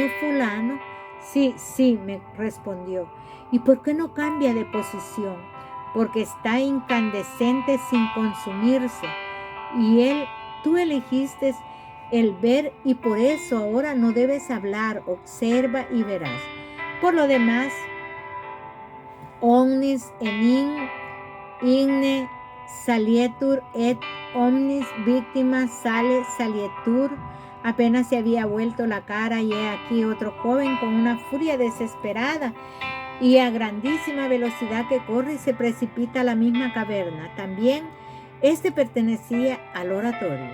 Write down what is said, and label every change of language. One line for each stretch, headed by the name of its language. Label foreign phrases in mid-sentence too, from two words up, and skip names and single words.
Spanish: ¿No es fulano? Sí, sí, me respondió. ¿Y por qué no cambia de posición? Porque está incandescente sin consumirse. Tú elegiste el ver y por eso ahora no debes hablar. Observa y verás. Por lo demás,
Latin: omnis enim igne salietur et omnis víctima sale salietur.
Spanish: Apenas se había vuelto la cara y he aquí otro joven con una furia desesperada y a grandísima velocidad que corre y se precipita a la misma caverna. También este pertenecía al oratorio.